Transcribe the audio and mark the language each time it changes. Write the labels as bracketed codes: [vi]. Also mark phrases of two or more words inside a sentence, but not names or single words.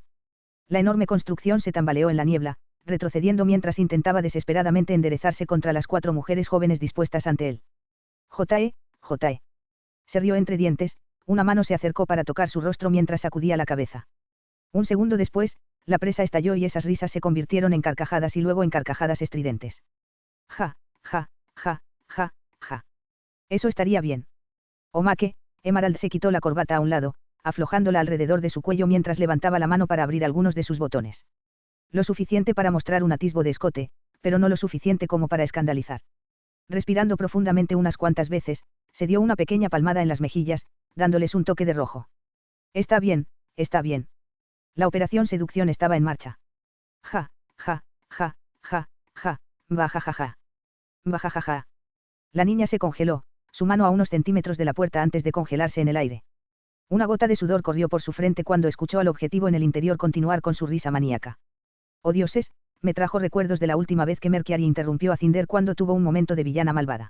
[es] La enorme construcción se tambaleó en la niebla, retrocediendo mientras intentaba desesperadamente enderezarse contra las 4 mujeres jóvenes dispuestas ante él. J.E. Se rió entre dientes, una mano se acercó para tocar su rostro mientras sacudía la cabeza. Un segundo después, la presa estalló y esas risas se convirtieron en carcajadas y luego en carcajadas estridentes. Ja, ja, ja, ja, ja. Eso estaría bien. Omake, Emerald se quitó la corbata a un lado, aflojándola alrededor de su cuello mientras levantaba la mano para abrir algunos de sus botones. Lo suficiente para mostrar un atisbo de escote, pero no lo suficiente como para escandalizar. Respirando profundamente unas cuantas veces, se dio una pequeña palmada en las mejillas, dándoles un toque de rojo. Está bien, está bien. La operación seducción estaba en marcha. Ja, ja, ja, ja, ja, bajajaja. Bajajaja. La niña se congeló, su mano a unos centímetros de la puerta antes de congelarse en el aire. Una gota de sudor corrió por su frente cuando escuchó al objetivo en el interior continuar con su risa maníaca. Oh dioses, me trajo recuerdos de la última vez que Mercury interrumpió a Cinder cuando tuvo un momento de villana malvada.